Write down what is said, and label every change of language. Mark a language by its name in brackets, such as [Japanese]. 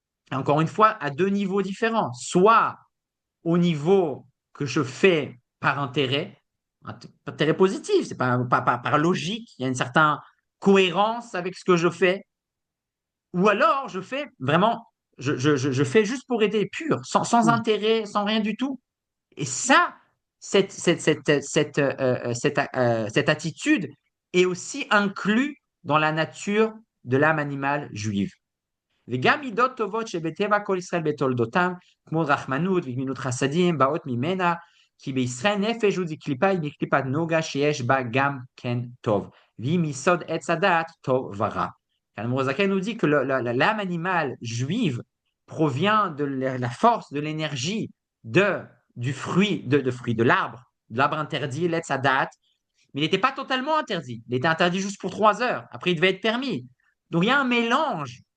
[French] Encore une fois, à deux niveaux différents. Soit au niveau que je fais par intérêt positif, c'est pas par logique, il y a une certaine cohérence avec ce que je fais, ou alors je fais vraiment, je fais juste pour aider, pur, sans intérêt, sans rien du tout. Et ça, cette attitude est aussi inclue dans la nature de l'âme animale juive. [Hebrew] וגם מידות טובות שבטבע כל ישראל בתולדותם, כמו רחמנות וגמילות חסדים, באות ממנה, כי בישראל נפש הוא קליפה היא מקליפת נוגה שיש בה גם כן טוב, והיא מיסוד עץ הדעת טוב ורע. [French] Mourazaken nous dit que l'âme animale juive provient de la force, de l'énergie du fruit, de l'arbre interdit, l'Etz Hadat, mais il n'était pas totalement interdit. Il était interdit juste pour 3 heures. Après, il devait être permis. Donc, il y a un mélange.